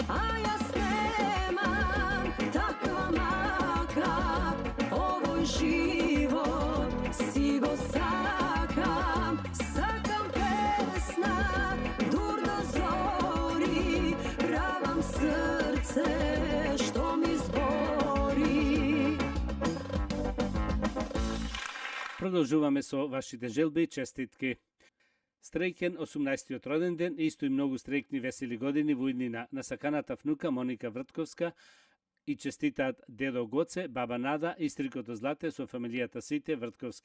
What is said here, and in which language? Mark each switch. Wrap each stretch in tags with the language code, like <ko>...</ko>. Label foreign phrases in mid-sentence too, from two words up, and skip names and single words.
<mk>А ја немам таква мака, овој живот си го сакам, сакам песна, дур до зори, правам срце што ми збори. Продолжуваме со вашите желби и честитки. Среќен 18-тиот роден ден, исто и многу среќни весели години во иднина на саканата внука Моника Вртковска и честитаат дедо Гоце, баба Нада и стрикото Злате со фамилијата сите Вртковски.</mk>